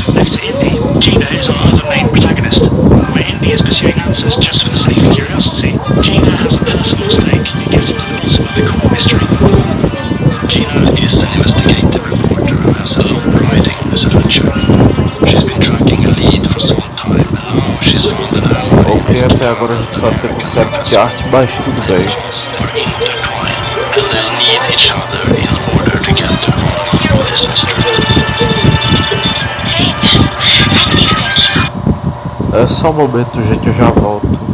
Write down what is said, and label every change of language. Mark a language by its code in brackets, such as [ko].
[en] Next to Indy, Gina is our other main protagonist. Where Indy is pursuing answers just for the sake of curiosity, Gina has a personal stake in getting to the bottom of the core mystery. Gina is an investigative reporter who has a lot of pride in this adventure. She's been tracking a lead for some time, and now she's found an ally. [pt] Ok, até agora a gente sabe ter concept art, mas tudo bem. [en] Are intertwined, and they'll need each other in order to get to the bottom of this mystery. [pt] É só um momento, gente, eu já volto.